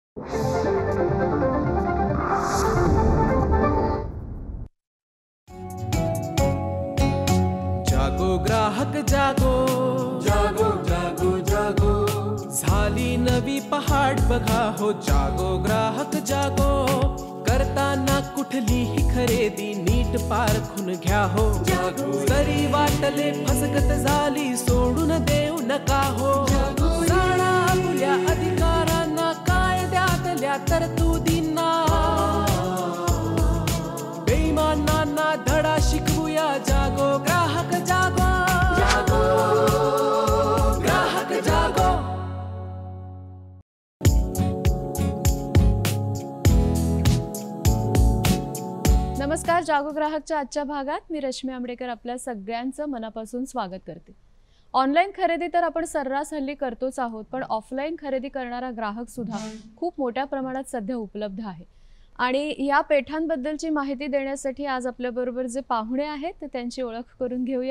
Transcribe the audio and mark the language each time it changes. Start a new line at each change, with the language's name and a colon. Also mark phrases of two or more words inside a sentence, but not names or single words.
Hindi: जागो ग्राहक जागो, जागो जागो जागो,
Marathi: झाली नवी पहाट बघा हो.
Hindi: जागो ग्राहक जागो,
Marathi: करताना कुठलीही खरेदी नीट पारखून घ्या हो.
Hindi: जागो.
Marathi: जरी वाटले फसगत झाली सोडून देऊ नका हो. जाणा आपल्या अधिकारांना, कायद्यातल्या तरतुदींना, बेईमानांना धडा शिकवूया.
Hindi: जागो ग्राहक जागो, जागो ग्राहक जागो.
Marathi: नमस्कार. जागो ग्राहकच्या आजच्या भागात मी रश्मी आंबडेकर आपल्या सगळ्यांचं मनापासून स्वागत करते. ऑनलाईन खरेदी तर आपण सर्रास हल्ली करतोच आहोत, पण ऑफलाईन खरेदी करणारा ग्राहक सुद्धा खूप मोठ्या प्रमाणात सध्या उपलब्ध आहे. आणि या पेठांबद्दलची माहिती देण्यासाठी आज आपल्याबरोबर जे पाहुणे आहेत ते त्यांची ओळख करून घेऊया.